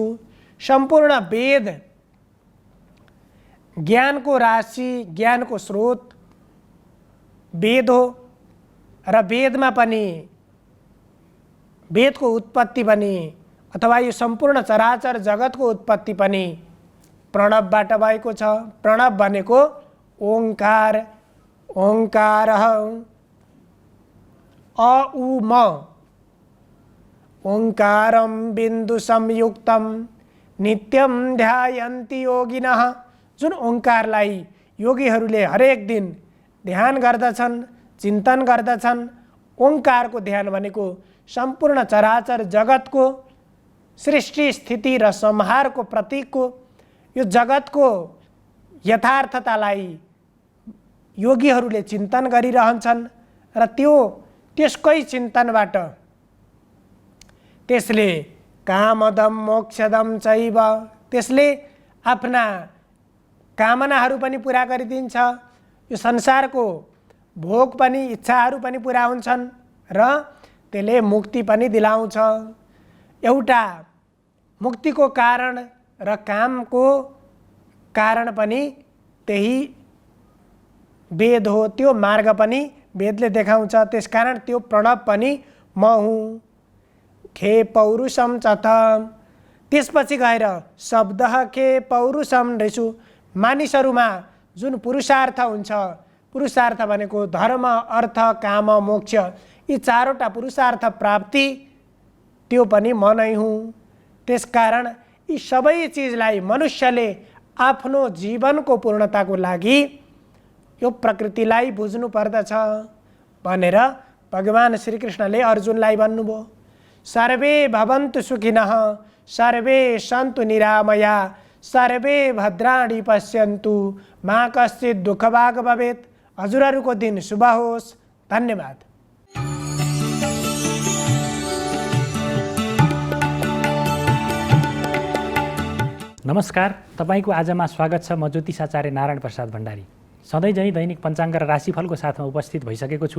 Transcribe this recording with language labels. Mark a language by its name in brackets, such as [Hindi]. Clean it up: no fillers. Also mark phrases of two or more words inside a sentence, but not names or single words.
[Nepali] सम्पूर्ण वेद ज्ञानको राशि, ज्ञानको स्रोत वेद हो र वेदमा पनि वेदको उत्पत्ति पनि अथवा यो सम्पूर्ण चराचर जगतको उत्पत्ति पनि प्रणवबाट भएको छ। प्रणव भनेको ओंकार, [Sanskrit] ओंकारः अ उ म ओंकारं बिन्दु संयुक्तं नित्यं ध्यायन्ति योगिनः। [Nepali] जुन ओंकारलाई योगीहरूले हरेक दिन ध्यान गर्दछन्, चिन्तन गर्दछन्। ओंकारको ध्यान भनेको सम्पूर्ण चराचर जगतको सृष्टि स्थिति र संहारको प्रतीकको यो जगतको यथार्थतालाई योगीहरूले चिन्तन गरिरहन्छन् र त्यसकै चिन्तनबाट त्यसले [Sanskrit] कामदम मोक्षदम चैव, [Nepali] त्यसले आफ्ना कामनाहरू पनि पुरा गरिदिन्छ। यो संसारको भोग पनि, इच्छाहरू पनि पुरा हुन्छन् र त्यसले मुक्ति पनि दिलाउँछ। एउटा मुक्तिको कारण र कामको कारण पनि त्यही वेद हो, त्यो मार्ग पनि वेदले देखाउँछ। त्यसकारण त्यो प्रणव पनि म हुँ। [Sanskrit] खे पौरुषम चथ। [Nepali] त्यसपछि गएर [Sanskrit] शब्दः खे पौरुषम नृषु। [Nepali] मानिसहरूमा जुन पुरुषार्थ हुन्छ, पुरुषार्थ भनेको धर्म, अर्थ, काम, मोक्ष, यी चारवटा पुरुषार्थ प्राप्ति त्यो पनि म नै हुँ। त्यसकारण यी सबै चिजलाई मनुष्यले आफ्नो जीवनको पूर्णताको लागि यो प्रकृतिलाई बुझ्नु पर्दछ भनेर भगवान श्रीकृष्णले अर्जुनलाई भन्नुभयो। [Sanskrit] सर्वे भवन्तु सुखिनः सर्वे सन्तु निरामया सर्वे भद्राणि पश्यन्तु मा कश्चित् दुःखभाग् भवेत्। [Nepali] हजुरहरूको दिन शुभ होस्। धन्यवाद। नमस्कार, तपाईको आजमा स्वागत छ। म ज्योतिषाचार्य नारायण प्रसाद भण्डारी सधैँ झैँ दैनिक पञ्चाङ्ग र राशिफलको साथमा उपस्थित भइसकेको छु।